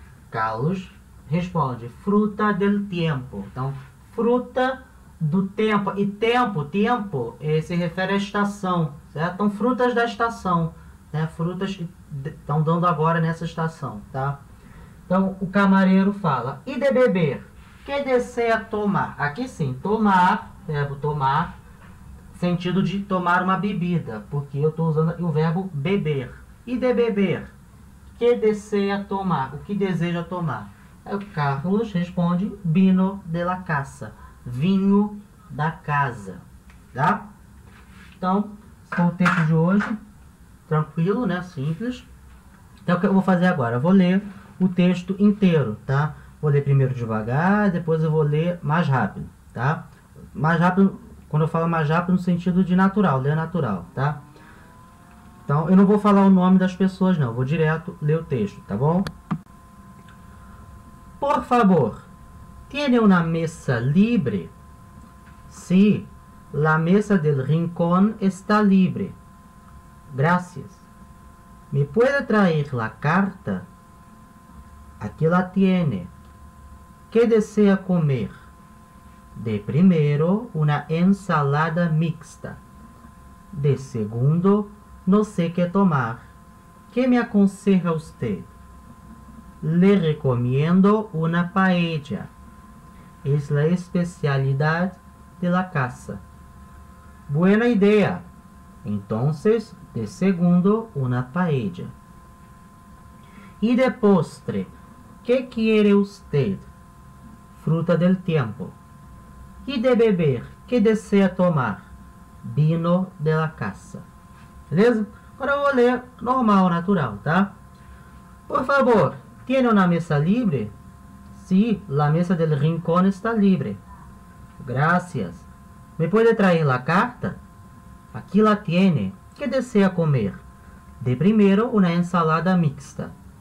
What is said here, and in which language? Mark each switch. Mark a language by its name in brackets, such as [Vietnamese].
[Spanish] Carlos responde, fruta del tiempo. [Portuguese] Então, fruta do tempo. E tempo se refere à estação, certo? Então, frutas da estação, né? Frutas estão dando agora nessa estação, tá? Então, o camareiro fala, e de beber? Que deseja tomar? Aqui sim, tomar, verbo tomar, sentido de tomar uma bebida, porque eu estou usando o verbo beber. E de beber? Que deseja tomar? O que deseja tomar? Aí o Carlos responde, [Spanish] vino de la casa. [Portuguese] Vinho da casa. Tá? Então, esse foi o texto de hoje. Tranquilo, né? Simples. Então, o que eu vou fazer agora? Eu vou ler o texto inteiro, tá? Vou ler primeiro devagar, depois eu vou ler mais rápido, tá? Mais rápido, quando eu falo mais rápido, no sentido de natural, ler natural, tá? Então, eu não vou falar o nome das pessoas, não. Eu vou direto ler o texto, tá bom? [Spanish] Por favor, ¿tiene una mesa libre? Sí, la mesa del rincón está libre. Gracias. ¿Me puede traer la carta? Aquí la tiene. ¿Qué desea comer? De primero, una ensalada mixta. De segundo, no sé qué tomar. ¿Qué me aconseja usted? Le recomiendo una paella. Es la especialidad de la casa. Buena idea. Entonces, de segundo, una paella. Y de postre, ¿qué quiere usted? Fruta del tiempo. Y de beber, ¿qué desea tomar? Vino de la casa. Beleza? [Portuguese] Agora eu vou ler normal, natural, tá? [Spanish] Por favor, ¿tiene una mesa libre? Sí, la mesa del rincón está libre. Gracias. ¿Me puede traer la carta? Aquí la tiene. ¿Qué desea comer? De primero, una ensalada mixta.